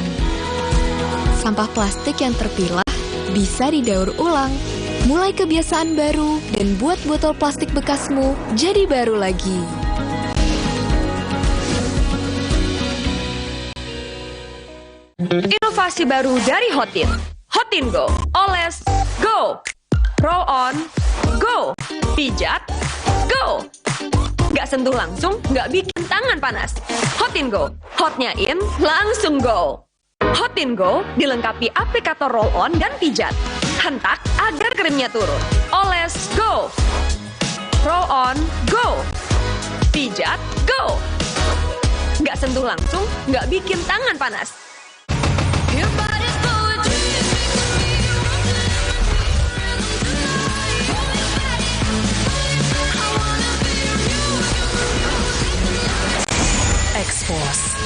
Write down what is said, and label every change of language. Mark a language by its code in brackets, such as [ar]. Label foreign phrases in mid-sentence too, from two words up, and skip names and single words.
[id] Sampah plastik yang terpilah bisa didaur ulang. Mulai kebiasaan baru dan buat botol plastik bekasmu jadi baru lagi. Inovasi baru dari Hotin. Hotin Go. Oles, go. [en] Roll on, [id] go. Pijat, go. Nggak sentuh langsung, nggak bikin tangan panas. Hotin Go. Hotnya in, langsung go. Hotin Go dilengkapi aplikator roll-on dan pijat. Hentak agar krimnya turun. Oles, go. Roll-on, go. Pijat, go. Nggak sentuh langsung, nggak bikin tangan panas. Expos.